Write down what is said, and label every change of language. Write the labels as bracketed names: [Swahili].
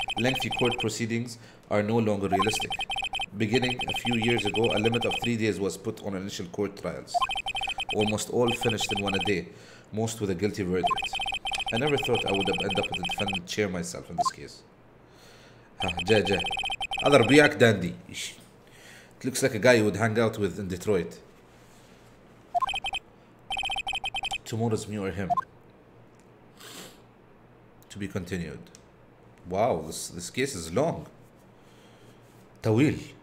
[English] Lengthy court proceedings are no longer realistic. Beginning a few years ago, a limit of 3 days was put on initial court trials. Almost all finished in 1 day, most with a guilty verdict. I never thought I would have ended up with the defendant chair myself in this case. [Arabic] جا هذا ربيعك dandy. [English] It looks like a guy you would hang out with in Detroit. Tomorrow's me or him. To be continued. Wow, this case is long. [Arabic] طويل.